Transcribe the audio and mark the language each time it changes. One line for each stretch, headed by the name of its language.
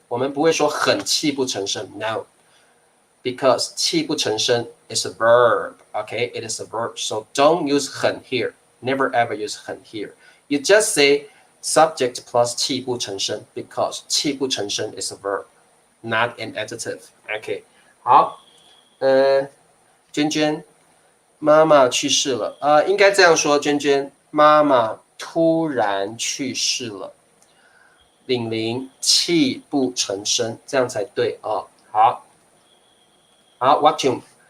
Chinese: 我们不会说很泣不成声
English: ，no, because 泣不成声 is a verb, okay? It is a verb, so don't use 很 here. Never ever use 很 here. You just say subject plus 泣不成声 because 泣不成声 is a verb, not an adjective.
Chinese: OK， 好，娟娟，妈妈去世了应该这样说，娟娟，妈妈突然去世了。玲泣不成声，这样才对好 ，
English: What you？